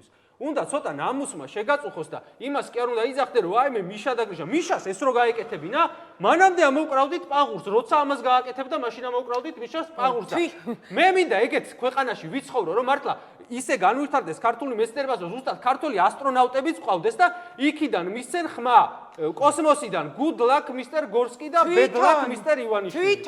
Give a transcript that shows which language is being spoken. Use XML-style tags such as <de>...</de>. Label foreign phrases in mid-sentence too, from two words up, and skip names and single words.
<ka>უნდა ცოტა ნამუსმა შეგაწუხოს და იმას კი არ უნდა იძახდე, რომ აი მე მიშა დაგრიშა. მიშას ეს რო გაეკეთებინა, მანამდე ამოვკრავდით პაღურს, როცა ამას გააკეთებ და მაშინ ამოვკრავდით მიშას პაღურს. მე მინდა ეგეთ ქვეყანაში ვიცხოვრო, რომ მართლა ისე განვითარდეს ქართული მეცნიერება, რომ ზუსტად ქართული ასტრონავტებიც ყავდეს და იქიდან მისცენ ხმა კოსმოსიდან</ka> <en>good luck Mr. Gorski და bad luck Mr. Ivanishvili.</en>